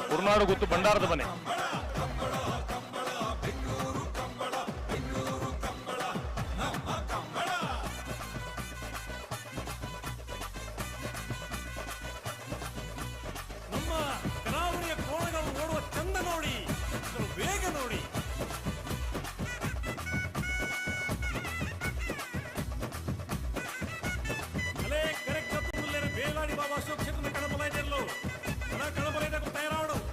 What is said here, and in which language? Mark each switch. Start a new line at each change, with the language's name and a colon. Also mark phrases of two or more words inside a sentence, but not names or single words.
Kannada: ಉರ್ನಾಡು ಗುತ್ತು ಭಂಡಾರದ ಮನೆ ಬೆಂಗಳೂರು ಕಂಬಳ ಬೆಂಗಳೂರು ಕಂಬಳ ನಮ್ಮ ಕಂಬಳ ನಮ್ಮ ಕರಾವಳಿಯ ಕೋಣಗಳು ಓಡುವ ಚಂದ ನೋಡಿ, ವೇಗ ನೋಡಿ.
Tulu: ಅಲೇ ಕರೆಕ್ಟ್ ತುಳ್ಳೆರೆ ಬೇಲಾಡಿ ಬಾಬಾ ಅಶೋಕ್ ಶೆಟ್ಟರ್ನ ಕಣಬಲೈದೆಲ್ಲೋ ಕಣಬಲೈದ ತಯಾರಾಡು.